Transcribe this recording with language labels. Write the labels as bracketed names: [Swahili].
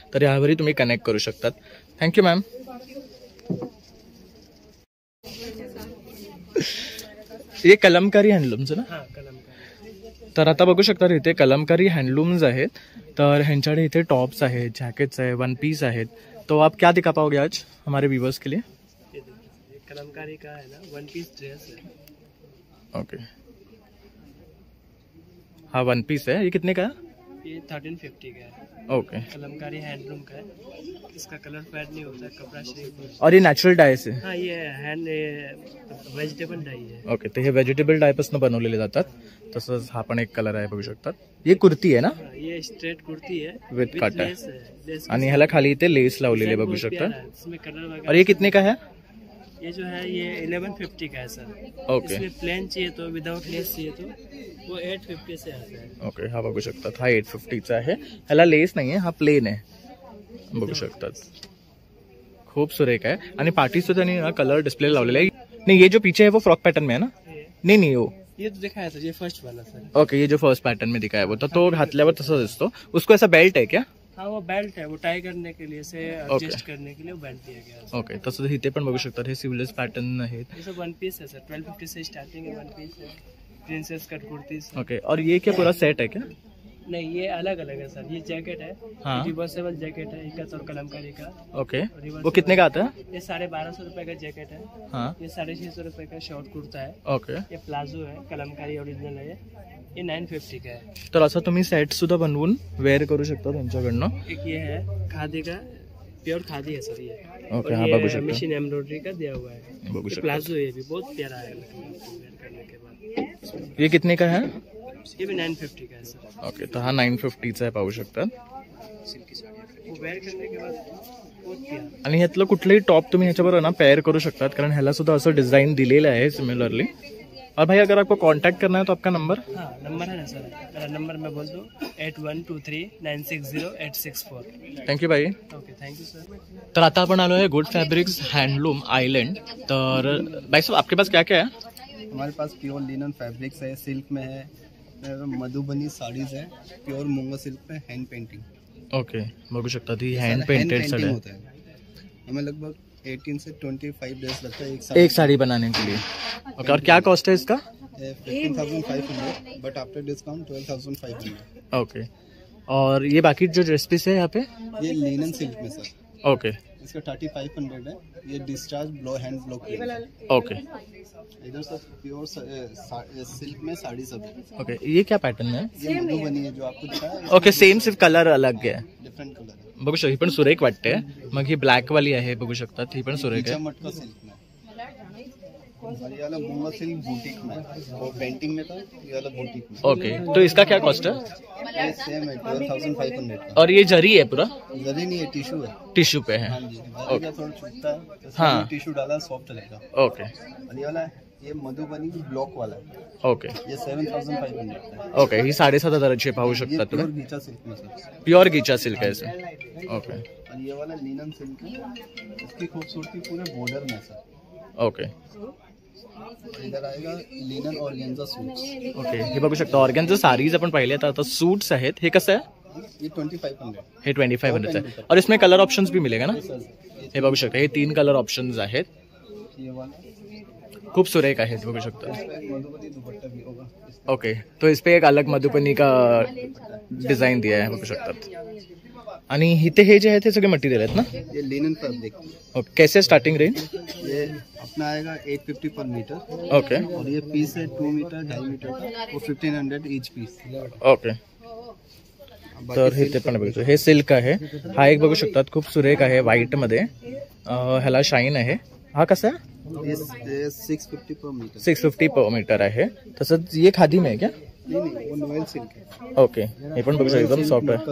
[Marathi] तर यावरही तुम्ही कनेक्ट करू शकतात. Thank you ma'am. हे कलमकारी हँडलूमचं ना. तर आता बघू शकता इथे कलमकारी हँडलूम्स आहेत. तर ह्यांच्याकडे इथे टॉप्स आहेत, जॅकेट्स आहे, वन पीस आहेत. [Hindi] तो आप क्या दिखा पाओगे आज हमारे व्यूवर्स के लिए. कलमकारी का है ना वन पीस ड्रेस है. ओके हाँ वन पीस है. ये कितने का है. ये 1350 का है. [English] okay [Hindi] कलमकारी हैंडलूम का है. इसका कलर फेड नहीं होता है. कपड़ा शेप. और ये नॅचरल डाय से. हाँ ये हैंड वेजिटेबल डाई है. [Marathi] ओके तर हे व्हेजिटेबल डायपासून बनवलेले जातात. तसंच हा पण एक कलर आहे बघू शकतात. ये कुर्ती आहे ना. [Hindi] ये स्ट्रेट कुर्ती है [English] with cut lace [Marathi] आहे [Hindi] है. [Marathi] आणि ह्याला खाली इथे लेस लावलेले बघू शकता. [Hindi] इसमें कलर वगैरह. और ये कितने का है. ये जो है ये 1150 का है सर. [English] okay [Hindi] इसमें प्लेन चाहिए तो विदाउट लेस चाहिए तो वो 850 से आता है. [Marathi] ओके हा बघू शकतात. हा 850चा आहे. ह्याला लेस नाहीये. हा प्लेन आहे बघू शकतात. खूप सुरेख आहे आणि पार्टी सुद्धा त्यांनी कलर डिस्प्ले लावलेला आहे. [Hindi] नहीं ये जो पीछे है वो फ्रॉक पैटर्न में है ना. नहीं वो ये तो दिखाया था. ये फर्स्ट वाला सर. ओके ये जो फर्स्ट पैटर्न में दिखाया वो तो [Marathi] घातल्यावर तसा दिसतो. [Hindi] उसको ऐसा बेल्ट है क्या. हाँ वो बेल्ट है. वो टाई करने के लिए से एडजस्ट करने के लिए बेल्ट दिया गया है. [Marathi] ओके तसंच इथे पण बघू शकतात. हे सिवलेस पॅटर्न आहेत. [Hindi] ये सब वन पीस है सर. 1250 से स्टार्टिंग है. वन पीस है. Princess cut kurti. ओके और ये क्या पूरा सेट है क्या. नहीं ये अलग अलग है सर. ये जैकेट है. हाँ रिवर्सेबल जैकेट है. एक और कलमकारी का. ओके वो कितने का आता है. ये 1250 रुपए का जैकेट है. हाँ ये 650 रुपए का शॉर्ट कुर्ता है. [English] okay [Hindi] ये प्लाजो है. कलमकारी ओरिजिनल है. ये 950 का है. [Marathi] तर असं तुम्ही सेट सुद्धा बनवून वेअर करू शकता त्यांच्याकडनं. [Hindi] एक ये है खादी का. प्योर खादी है सर ये. [Marathi] ओके हाँ बघू शकता. [Hindi] मशीन एम्ब्रॉयडरी का दिया हुआ है. [Marathi] बघू शकता. [Hindi] प्लाजो है भी बहुत प्यारा है. वेयर करने के बाद ये कितने का है. ये भी 950 का है सर. [Marathi] ओके तर हा 950चा आहे पाहू शकतात. [Hindi] वो वेयर करने के बाद बहुत प्यारा. [Marathi] आणि ह्यातलं कुठलंही टॉप तुम्ही ह्याच्याबरोबर ना पेअर करू शकतात कारण ह्याला सुद्धा असं डिझाईन दिलेलं आहे सिमिलरली. [Hindi] और भाई अगर आपको कांटेक्ट करना है तो आपका नंबर. हाँ नंबर है ना सर. मेरा नंबर मैं बोल दूँ 8123960864. थँक्यू भाई. [English] Okay thank you sir. [Marathi] तर आता आपण आलो आहे गुड फैब्रिक्स हैंडलूम आइलैंड. [Hindi] तर भाई साहब आपके पास क्या क्या है. हमारे पास प्योर लिनन फैब्रिक्स है. सिल्क में है. मधुबनी साड़ीज है. प्योर मूंगा सिल्क में हैंड पेंटिंग. [Marathi] ओके बघू शकता ती हँड पेंटेड साड़ी [Hindi] होता है. हमें लगभग 18 से 25 डेज लगता है एक साड़ी बनाने के लिए. ओके और क्या कॉस्ट है इसका. 15,500 बट आफ्टर डिस्काउंट 12,500. ओके और ये बाकी जो ड्रेस पीस है यहाँ पे. ये लिनन सिल्क में सर. [English] okay [Hindi] इसका 3500 है. ये discharge blow hand block. [English] okay [Hindi] इधर सब प्योर सिल्क में साड़ी सब. ओके ये क्या पैटर्न है. ये मधुबनी है जो आपको दिखाया. ओके सेम सिर्फ कलर अलग है. डिफरेंट कलर है. [Marathi] बघू शकता ही पण सुरेख वाटते. मग ही ब्लॅक वाली आहे बघू शकता ही पण सुरेख आहे. [Hindi] मटका सिल्क में. ये वाला मूंगा सिल्क बुटीक में. वो पेंटिंग में था. ये वाला बुटीक में. ओके तो इसका क्या कॉस्ट है. ये सेम है 12,500 का. और ये जरी है पूरा. जरी नहीं है टिश्यू है. टिश्यू पे है. हाँ जी. थोड़ा छूटता है. हाँ टिश्यू डाला सॉफ्ट रहेगा. [English] okay [Hindi] और ये वाला ये मधुबनी ब्लॉक वाला है, [English] okay [Hindi] ये 7500 का है। [Marathi] ओके, ही 7500 पाहू शकता [Hindi] ये प्योर [Marathi] तुम्ही. [Hindi] गीचा सिल्क में सर। [Marathi] प्युअर गीचा सिल्क आहे इसे. [English] okay [Hindi] और ये वाला लिनन सिल्क है, इसकी खूबसूरती पूरे बॉर्डर में है सर। [English] okay [Hindi] इधर आएगा लिनन ऑर्गेन्जा सूट्स, [Marathi] ओके, हे बघू शकता ऑर्गनचे साडीज आपण पाहिले. आता सूट्स आहेत, हे कसं आहे? [Hindi] ये 2500 [Marathi] हे 2500 आहे. [Hindi] और इसमें कलर ऑप्शंस भी मिलेगा ना? [Marathi] हे बघू शकता, हे 3 कलर ऑप्शंस आहेत. [Hindi] ये वाला [Marathi] खूप सुरेख आहेत, बघू शकता. [Hindi] मधुबनी दुपट्टा भी होगा। ओके, तो इस पे एक अलग मधुबनी का डिझाईन दिया आहे, [Marathi] बघू शकतात. आणि इथे हे जे आहे ते सगळे मटेरियल आहेत ना? [Hindi] ये लिनन फैब्रिक, ओके, कैसे स्टार्टिंग रेंज? ये अपना आएगा 850 पर मीटर, [English] okay [Hindi] और ये पीस है 2 मीटर 2.5 मीटर का, वो 1500 ईच पीस। [Marathi] ओके, तर हे ते पण बघू. हे सिल्क आहे, हा एक बघू शकतात, खूप सुरेख आहे, व्हाईट मध्ये. ह्याला शाईन आहे. हा कसा आहे? [Hindi] ये 650 पर मीटर। [Marathi] 650 पर मीटर आहे. [Hindi] तसंच ये खादी में है क्या? नहीं, वो नोएल सिल्क है। [Marathi] ओके, हे पण बघू शकता, एकदम सॉफ्ट आहे.